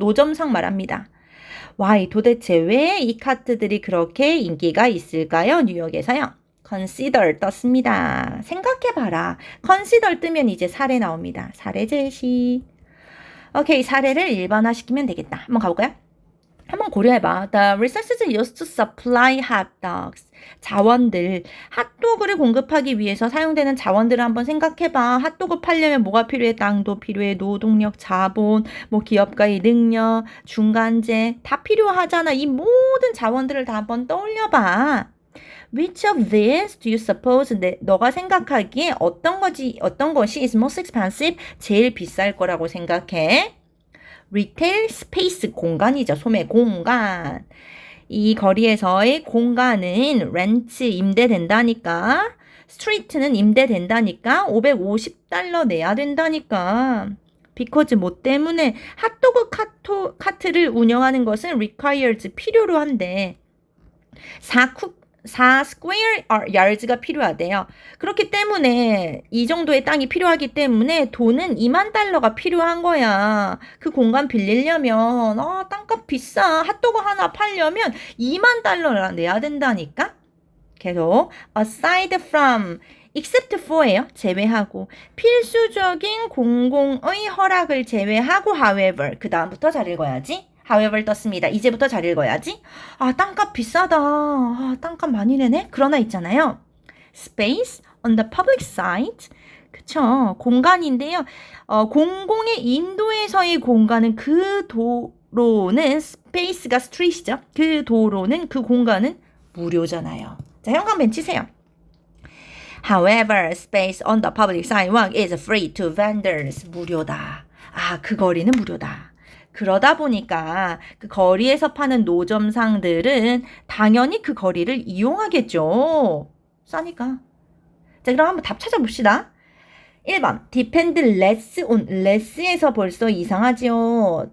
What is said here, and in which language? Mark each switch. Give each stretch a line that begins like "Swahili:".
Korean: 노점상 말합니다. Why? 도대체 왜 이 카트들이 그렇게 인기가 있을까요? 뉴욕에서요. consider 떴습니다. 생각해봐라. consider 뜨면 이제 사례 나옵니다. 사례 제시. 오케이, 사례를 일반화시키면 되겠다. 한번 가볼까요? 한번 고려해봐.
English: The resources used to supply hot dogs.
Korean: 자원들. 핫도그를 공급하기 위해서 사용되는 자원들을 한번 생각해봐. 핫도그 팔려면 뭐가 필요해? 땅도 필요해. 노동력, 자본, 기업가의 능력, 중간재. 다 필요하잖아. 이 모든 자원들을 다 한번 떠올려봐.
English: Which of these do you suppose?
Korean: 너가 생각하기에 어떤 것이
English: is most expensive?
Korean: 제일 비쌀 거라고 생각해?
English: Retail space
Korean: 공간이죠. 소매 공간. 이 거리에서의 공간은 rent 임대된다니까. street는 임대된다니까. $550 내야 된다니까. because 뭐 때문에 핫도그 카트를 운영하는 것은 requires 필요로 한데 4 square yards가 필요하대요. 그렇기 때문에 이 정도의 땅이 필요하기 때문에 돈은 $20,000가 필요한 거야. 그 공간 빌리려면 땅값 비싸. 핫도그 하나 팔려면 $20,000나 내야 된다니까. 계속
English: aside from except for
Korean: 예요. 제외하고 필수적인 공공의 허락을 제외하고 however 그 다음부터 잘 읽어야지. however 떴습니다. 이제부터 잘 읽어야지. 아 땅값 비싸다. 아 땅값 많이 내네. 그러나 있잖아요.
English: space on the public side
Korean: 그쵸. 공간인데요. 공공의 인도에서의 공간은 그 도로는 스페이스가 스트리트죠. 그 도로는 그 공간은 무료잖아요. 자, 형광펜 치세요.
English: However, space on the public sidewalk is free to vendors.
Korean: 무료다. 아, 그 거리는 무료다. 그러다 보니까 그 거리에서 파는 노점상들은 당연히 그 거리를 이용하겠죠. 싸니까. 자, 그럼 한번 답 찾아봅시다. 1번 depend less on less에서 벌써 이상하지요.